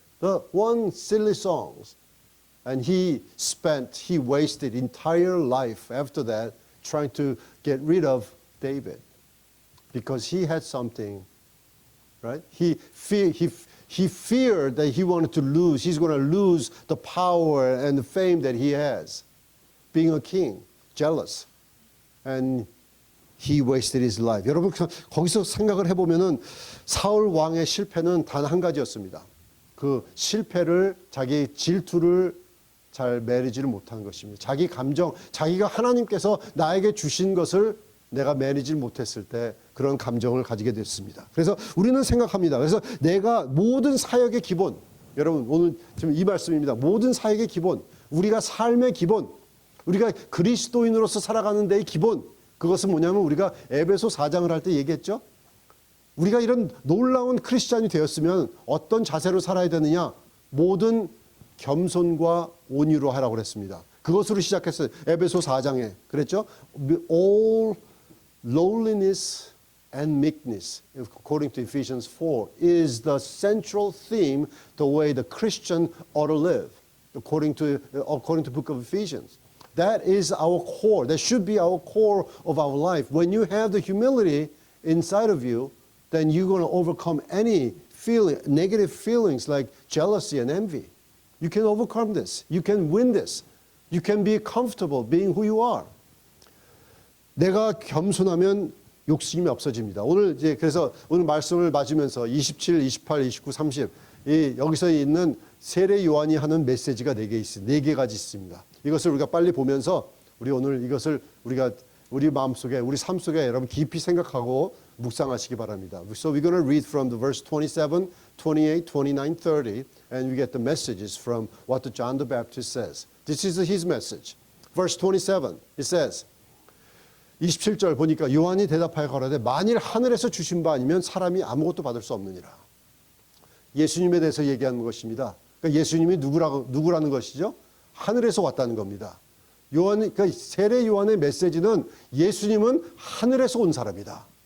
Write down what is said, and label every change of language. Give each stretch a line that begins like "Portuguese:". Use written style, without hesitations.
English: The one silly songs. And he wasted entire life after that trying to get rid of David because he had something, right? He feared that he's going to lose the power and the fame that he has, being a king, jealous. And he wasted his life.
Korean: 여러분 거기서 생각을 해보면은 사울 왕의 실패는 단 한 가지였습니다. 그 실패를 자기 질투를 잘 매니지를 못한 것입니다. 자기 감정, 자기가 하나님께서 나에게 주신 것을 내가 매니지를 못했을 때 그런 감정을 가지게 됐습니다. 그래서 우리는 생각합니다. 그래서 내가 모든 사역의 기본, 여러분 오늘 지금 이 말씀입니다. 모든 사역의 기본, 우리가 삶의 기본, 우리가 그리스도인으로서 살아가는 데의 기본, 그것은 뭐냐면 우리가 에베소 4장을 할 때 얘기했죠. 우리가 이런 놀라운 크리스찬이 되었으면 어떤 자세로 살아야 되느냐? 모든 겸손과 온유로 하라고 그랬습니다. 그것으로 시작했어요. 에베소 4장에 그랬죠.
English: All lowliness and meekness, according to Ephesians 4, is the central theme, the way the Christian ought to live, according to the book of Ephesians. That is our core. That should be our core of our life. When you have the humility inside of you, then you're going to overcome any negative feelings like jealousy and envy. You can overcome this. You can win this. You can be comfortable being who you are.
Korean: 내가 겸손하면 욕심이 없어집니다. 그래서 오늘 말씀을 맞으면서 27, 28, 29, 30 여기서 있는 세례 요한이 하는 메시지가 4개가지 있습니다. 이것을 우리가 빨리 보면서 오늘 이것을 우리 마음속에 우리 삶 속에 여러분 깊이 생각하고 묵상하시기 바랍니다.
English: So we're going to read from the verse 27, 28, 29, 30 and we get the messages from what John the Baptist says. This is his message. Verse 27, it says
Korean: 27절 보니까 요한이 대답하여 가로되 만일 하늘에서 주신 바 아니면 사람이 아무것도 받을 수 없느니라. 예수님에 대해서 얘기하는 것입니다. 그러니까 예수님이 누구라는 것이죠? 하늘에서 왔다는 겁니다. 그러니까 세례 요한의 메시지는 예수님은 하늘에서 온 사람이다.